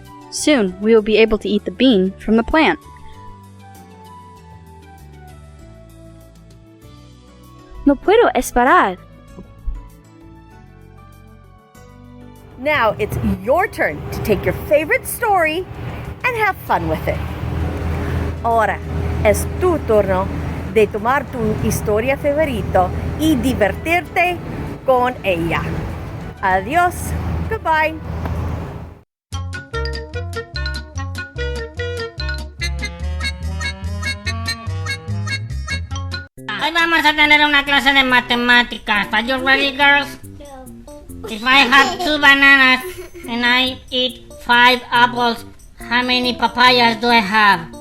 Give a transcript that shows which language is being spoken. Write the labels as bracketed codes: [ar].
[en] Soon we will be able to eat the bean from the plant. [es] No puedo esperar. [en] Now it's your turn to take your favorite story and have fun with it. [es] Ahora es tu turno de tomar tu historia favorito y divertirte con ella. Adiós. [en] Goodbye. [es] Hoy vamos a tener una clase de matemáticas. [en] Are you ready, girls? If I have 2 bananas and I eat 5 apples, how many papayas do I have?